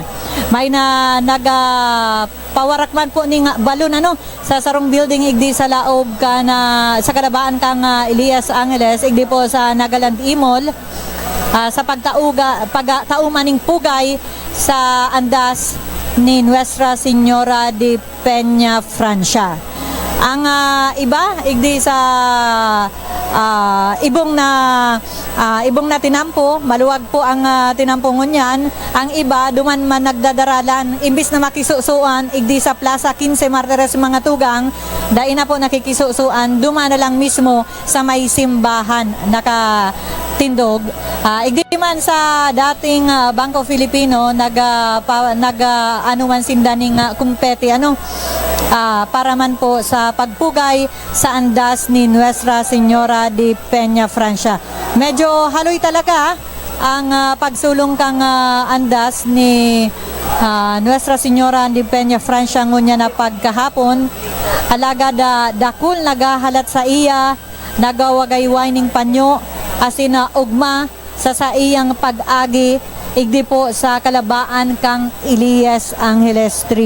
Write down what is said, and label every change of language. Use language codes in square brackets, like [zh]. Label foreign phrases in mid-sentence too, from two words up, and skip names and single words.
[bik] May nagapawarakman po ning balon sa sarong building igdi sa laob ka na sa kadabaan kang Elias Angeles igdi po sa Nagaland Imol sa pagtauman ning pugay sa andas ni Nuestra Señora de Peña Francia. Ang iba igdi sa ibong na tinampo, maluwag po ang tinampo ngunyan. Ang iba duman man nagdadaralan imbis na makisusuan igdi sa Plaza 15 Martires mga tugang, dai na po nakikisusuan duman na lang mismo sa may simbahan nakatindog. Igdi man sa dating Bangko Filipino anuman sindaning kumpeti para man po sa pagpugay sa andas ni Nuestra Señora de Peña Francia. Medyo haloy talaga ang pagsulong kang andas ni Nuestra Señora de Peña Francia ngunya na pagkahapon. Alaga dakul nagahalat sa iya, nagawagayway ning panyo asin ugma sa iyang pag-agi igdi po sa kalabaan kang Elias Angeles Street.